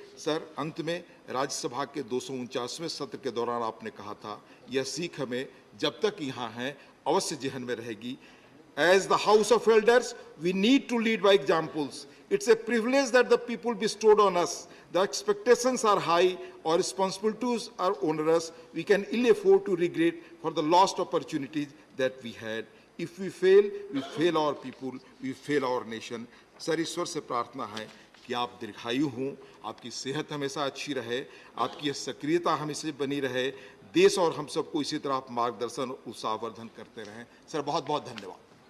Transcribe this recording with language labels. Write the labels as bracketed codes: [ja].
[hi] Sir, अंत में राज्यसभा के 249वें सत्र के दौरान आपने कहा था, यह सीख हमें जब तक यहाँ हैं अवश्य जेहन में रहेगी। [en] As the House of Elders, we need to lead by examples. It's a privilege that the people bestowed on us. The expectations are high, our responsibilities are onerous. We can ill afford to regret for the lost opportunities that we had. If we fail our people, we fail our nation. [hi] Sir, ईश्वर से प्रार्थना है कि आप दीर्घायु हों, आपकी सेहत हमेशा अच्छी रहे, आपकी सक्रियता हमेशा बनी रहे, देश और हम सबको इसी तरह आप मार्गदर्शन उत्साहवर्धन करते रहें। सर, बहुत बहुत धन्यवाद।